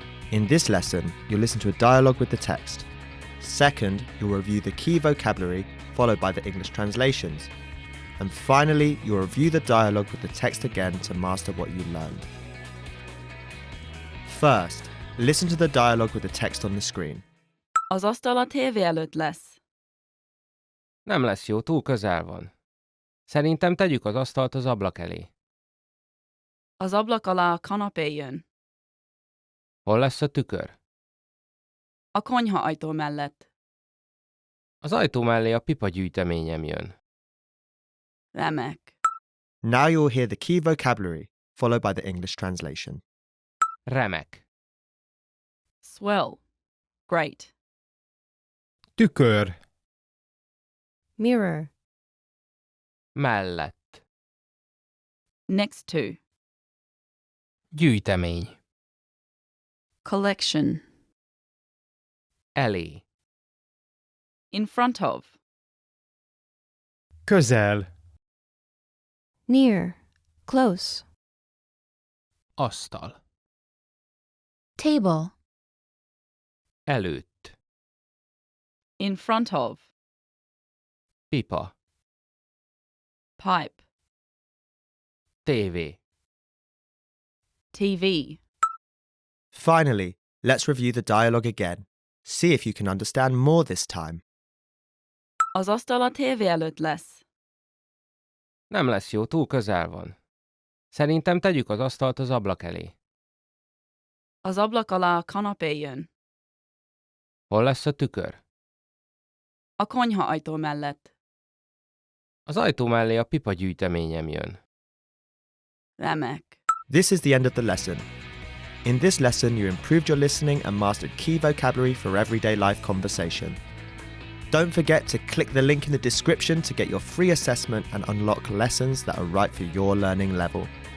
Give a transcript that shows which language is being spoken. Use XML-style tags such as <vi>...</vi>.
<en>In this lesson, you'll listen to a dialogue with the text. Second, you'll review the key vocabulary followed by the English translations. And finally, you'll review the dialogue with the text again to master what you learned. First, listen to the dialogue with the text on the screen.</en> <hu>Az asztal a tévé előtt lesz. Nem lesz jó, túl közel van. Szerintem tegyük az asztalt az ablak elé. Az ablak alá a kanapé jön. Hol lesz a tükör? A konyha ajtó mellett. Az ajtó mellé a pipagyűjteményem jön. Remek.</hu> <en>Now you'll hear the key vocabulary followed by the English translation.</en> <hu>Remek.</hu> <en>Swell. Great.</en> <hu>Tükör.</hu> <en>Mirror.</en> <hu>Mellett.</hu> <en>Next to.</en> <hu>Gyűjtemény.</hu> <en>Collection.</en> <hu>Elé.</hu> <en>In front of.</en> <hu>Közel.</hu> <en>Near. Close.</en> <hu>Asztal.</hu> <en>Table.</en> <hu>Előtt.</hu> <en>In front of.</en> <hu>Pipa.</hu> <en>Pipe.</en> <hu>Tévé.</hu> <en>TV. Finally, let's review the dialogue again. See if you can understand more this time.</en> <hu>Az asztal a tévé előtt lesz. Nem lesz jó, túl közel van. Szerintem tegyük az asztalt az ablak elé. Az ablak alá a kanapé jön. Hol lesz a tükör? A konyha ajtó mellett. Az ajtó mellé a pipa gyűjteményem jön. Remek.</hu> <en>This is the end of the lesson. In this lesson, you improved your listening and mastered key vocabulary for everyday life conversation. Don't forget to click the link in the description to get your free assessment and unlock lessons that are right for your learning level.</en>